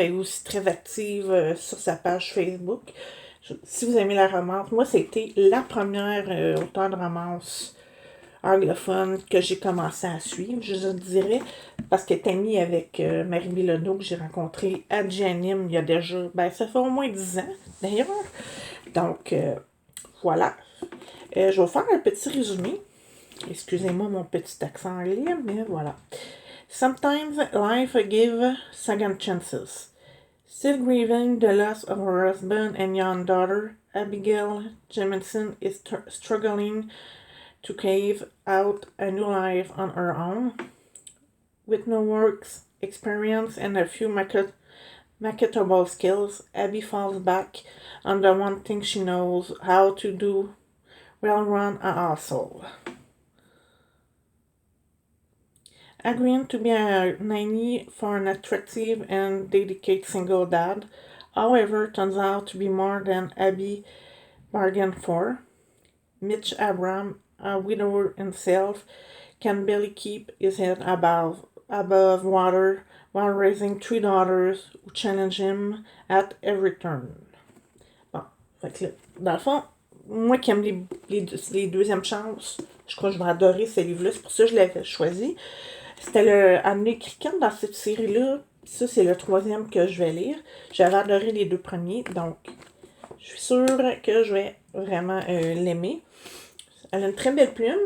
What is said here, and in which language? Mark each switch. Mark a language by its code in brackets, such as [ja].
[fr] Elle est aussi très active sur sa page Facebook. Si vous aimez la romance, moi, c'était la première auteure de romance anglophone que j'ai commencé à suivre, je dirais, parce qu'elle est amie avec Marie Bilodeau que j'ai rencontrée à Janim il y a déjà, ça fait au moins 10 ans, d'ailleurs. Donc, Voilà. Je vais faire un petit résumé. Excusez-moi mon petit accent anglais, mais voilà. [en] Sometimes life gives second chances. Still grieving the loss of her husband and young daughter, Abigail Jemison is struggling to carve out a new life on her own. With no work experience and a few marketable skills, Abby falls back on the one thing she knows how to do well, run a household. Agreeing to be a nanny for an attractive and dedicated single dad, however, turns out to be more than Abby bargained for. Mitch Abram, a widower himself, can barely keep his head above water while raising 3 daughters who challenge him at every turn. [fr] Bon, fait que là, dans le fond, moi qui aime les deuxièmes chances, je crois que je vais adorer ce livre-là, c'est pour ça que je l'avais choisi. C'était le Anne Cricket dans cette série-là. Ça, c'est le 3e que je vais lire. J'avais adoré les 2 premiers, donc je suis sûre que je vais vraiment l'aimer. Elle a une très belle plume.